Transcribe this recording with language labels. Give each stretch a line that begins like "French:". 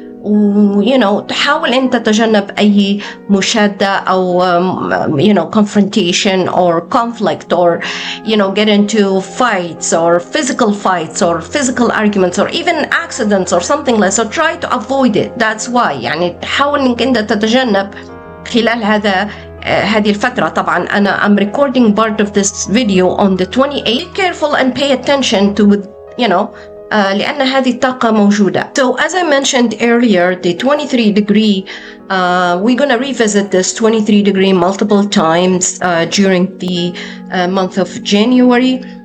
English: you know
Arabic: تحاول أنت تتجنب أي مشادة أو
English: you know confrontation or conflict or you know get into fights or physical arguments or even accidents or something like that. So try to avoid it. That's why
Arabic: يعني تحاول إنك أنت تتجنب خلال هذه الفترة. طبعا أنا
English: I'm recording part of this video on the 28th. Be careful and pay attention to you know
Arabic: لأن هذه الطاقة موجودة.
English: So as I mentioned earlier, the 23 degree, we're going to revisit this 23 degree multiple times during the month of January.